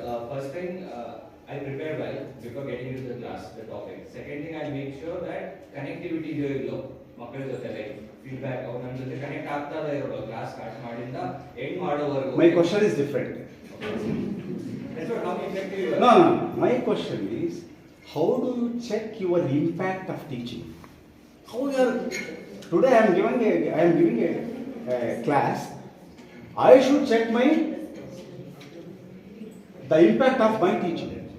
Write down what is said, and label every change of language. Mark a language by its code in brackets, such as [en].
[en] first thing, I prepare well before getting into the class, the topic. Second thing, I make sure that connectivity [kn] ಇದೆ ಇಲ್ಲೋ ಮಕ್ಕಳ ಜೊತೆ, like feedback ಅವ್ರು ನಮ್ಮ ಜೊತೆ ಕನೆಕ್ಟ್ ಆಗ್ತಾ ಇರೋಲ್ಲ ಕ್ಲಾಸ್ ಸ್ಟಾರ್ಟ್ ಮಾಡಿಂದ end ಮಾಡೋವರೆಗೂ. [en] My question is different. That's what how effective you are. No, my question is, how do you check your impact of teaching? How you are, today I am giving a class. I should check the impact of my teaching.